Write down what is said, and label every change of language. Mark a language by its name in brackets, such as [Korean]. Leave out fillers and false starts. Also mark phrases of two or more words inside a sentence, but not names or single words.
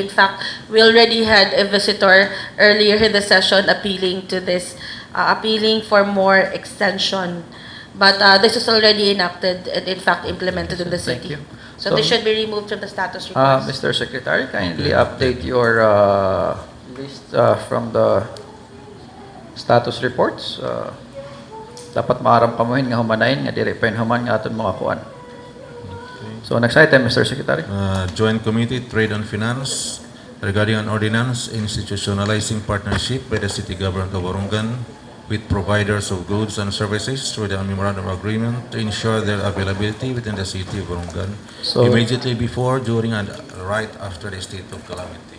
[English] In fact, we already had a visitor earlier in the session appealing to this, appealing for more extension. But this is already enacted and in fact implemented in the city. Thank you. So this should be removed from the status request. Mr. Secretary, kindly update your list from the status reports. [Waray] Dapat maaram kamuhin nga humanayin nga dire pa human nga aton mga kuan. [English] So next item, Mr. Secretary. Joint Committee, Trade and Finance, regarding an ordinance institutionalizing partnership by the city government of Borongan with providers of goods and services through the memorandum of agreement to ensure their availability within the city of Borongan immediately before, during, and right after the state of calamity.